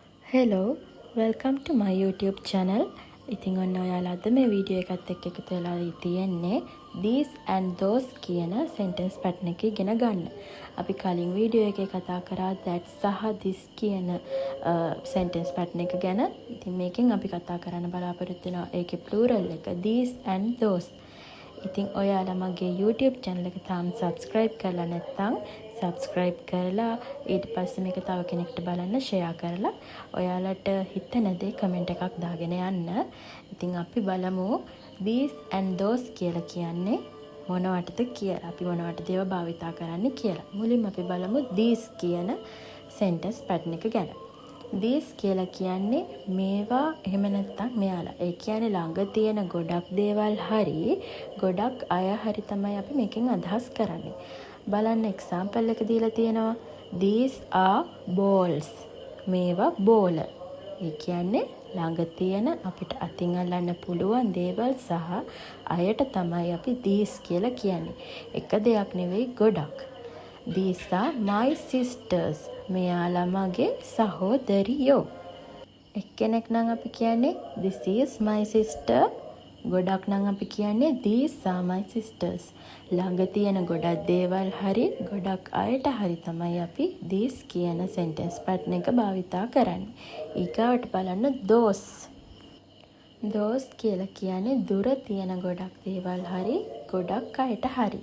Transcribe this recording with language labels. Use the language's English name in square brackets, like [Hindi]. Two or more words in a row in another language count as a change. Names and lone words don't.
[English] Hello, welcome to my YouTube channel. [Sinhala] ඉතින් ඔන්න ඔයාලා අද මේ වීඩියෝ එකත් එක්ක එකතු වෙලා තියෙන්නේ [English] these and those [Sinhala] කියන [English] sentence pattern [Sinhala] එක ඉගෙන ගන්න. අපි කලින් වීඩියෝ එකේ කතා කරා that සහ this කියන [English] sentence pattern [Sinhala] එක ගැන. ඉතින් මේකෙන් අපි කතා කරන්න බලාපොරොත්තු වෙනවා ඒකේ plural එක [English] these and those. [Sinhala] ඉතින් ඔයාලා මගේ [English] YouTube channel [Sinhala] එක තාම subscribe කරලා නැත්නම් subscribe කරලා ඊට පස්සේ මේක තව කෙනෙක්ට බලන්න share කරලා ඔයාලට හිතෙන දේ comment එකක් දාගෙන යන්න. ඉතින් අපි බලමු [English] these and those [Sinhala] කියලා කියන්නේ මොනවටද කියලා. අපි මොනවටද ඒවා භාවිතා කරන්නේ කියලා. මුලින්ම අපි බලමු these කියන [English] sentence pattern [Sinhala] එක ගැන. these කියලා කියන්නේ මේවා එහෙම නැත්නම් මෙයාලා. ඒ කියන්නේ ළඟ තියෙන ගොඩක් දේවල් හරි ගොඩක් අය හරි තමයි අපි මේකෙන් අදහස් කරන්නේ. බලන්න example එක දීලා තියෙනවා [English] these are balls. [Sinhala] මේවා බෝල. ඒ කියන්නේ ළඟ තියෙන අපිට අතින් අල්ලන්න පුළුවන් දේවල් සහ අයට තමයි අපි these කියලා කියන්නේ. එක දෙයක් නෙවෙයි ගොඩක්. [English] These are my sisters. [Sinhala] මෙයාලා මගේ සහෝදරියෝ. එක්කෙනෙක් නම් අපි කියන්නේ [English] this is my sister. [Sinhala] ගොඩක් නම් අපි කියන්නේ [English] these are my sisters. [Sinhala] ළඟ තියෙන ගොඩක් දේවල් හරි ගොඩක් අයට හරි තමයි අපි these කියන [English] sentence pattern [Sinhala] එක භාවිතා කරන්නේ. ඊගාවට බලන්න those. those කියලා කියන්නේ දුර තියෙන ගොඩක් දේවල් හරි ගොඩක් අයට හරි.